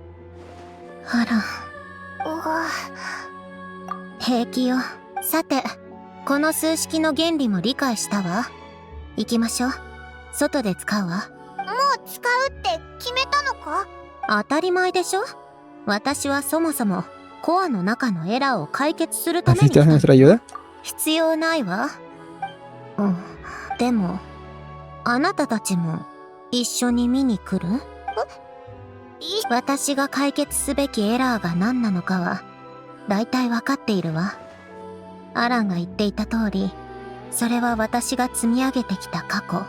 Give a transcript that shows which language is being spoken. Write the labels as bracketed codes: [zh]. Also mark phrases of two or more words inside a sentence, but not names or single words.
[ja] あら、平気よ。さて、 この数式の原理も理解したわ。行きましょう。外で使うわ。もう使うって決めたのか？当たり前でしょ。私はそもそもコアの中のエラーを解決するために来た。 [es] ¿Necesitas nuestra ayuda? [ja] 必要ないわ。うん。でも、あなたたちも一緒に見に来る？私が解決すべきエラーが何なのかは、大体わかっているわ。アランが言っていた通り、それは私が積み上げてきた過去。